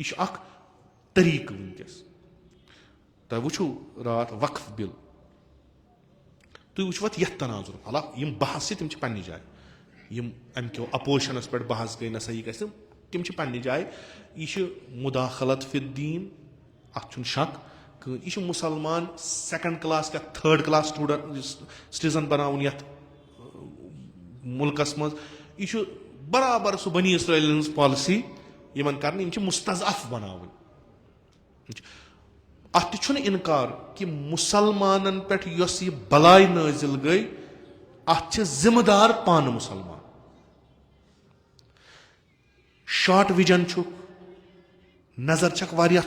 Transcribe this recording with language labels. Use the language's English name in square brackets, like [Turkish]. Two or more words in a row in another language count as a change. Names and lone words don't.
[Kashmiri] چھُ اکھ طریٖقہٕ وُنکیٚس تۄہہِ وٕچھو راتھ وقف بِل تُہۍ وٕچھو اتھ یتھ تناظر حالانکہِ یِم بحث چھِ تِم چھِ پننہِ جایہِ یِم امہِ کیو اپوزِشنس پٮ۪ٹھ بحث گٔے نہ سا یہِ گژھِ تِم چھِ پننہِ جایہِ یہِ چھِ مُداخلت فی الدیٖن اتھ چھُنہٕ شک کٕہٕنۍ یہِ چھُ مُسلمان [English] 2nd class [Kashmiri] یا [English] 3rd class citizen [Kashmiri] بناوُن یتھ مُلکس منٛز یہِ چھُ برابر سُہ بنی اسرٲیلن ہٕنٛز پالسی یِمن کرنہٕ یِم چھِ مُستضعف بناوٕنۍ اتھ تہِ چھُنہٕ انکار کہِ مُسلمانن پٮ۪ٹھ یۄس یہِ بلاے نٲزِل گٔے اتھ چھِ ذمہٕ دار پانہٕ مُسلمان [English] short vision [Kashmiri] چھُکھ نظر چھکھ واریاہ